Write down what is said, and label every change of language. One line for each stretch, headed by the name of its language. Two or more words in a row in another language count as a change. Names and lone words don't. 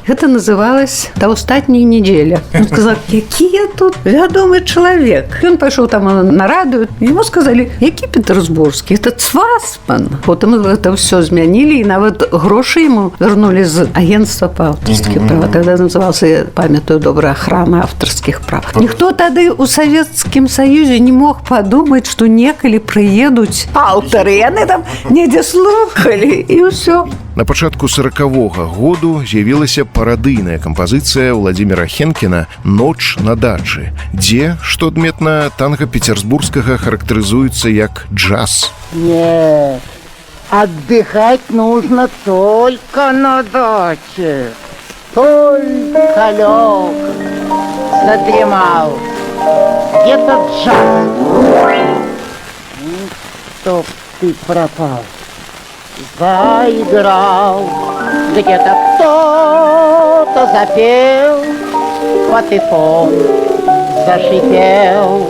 Belarusian: Гэта называлось «Да астатняй нядзеля». Ён сказаў, які я тут вядомы чалавек. Ён пайшоў там на радыё. Яму сказалі, які петербургскі?
Russian: Это Цвасман.
Belarusian: Потым гэта ўсё змянілі, і нават грошы яму вернулі з агенцтва па аўтарскіх правах.
Russian: Тогда назывался,
Belarusian: я памятаю добра, охрана аўтарскіх прав. Ніхто тады ў Савецкім Саюзе не мог падумаць, што некалі прыедуць аўтары. Яны там недзе слухалі, і ўсё. На пачатку 40-го году з'явілася парадыйная кампазіцыя Владзіміра Хенкіна «Ноч на дачы», дзе, што адметна, танга петербургскага характарызуецца як джаз.
Russian: Нет, отдыхать нужно только на даче. Только лег, задремал, где-то час. Чтоб ты пропал, заиграл, где-то кто-то запел, вот и фон зашипел.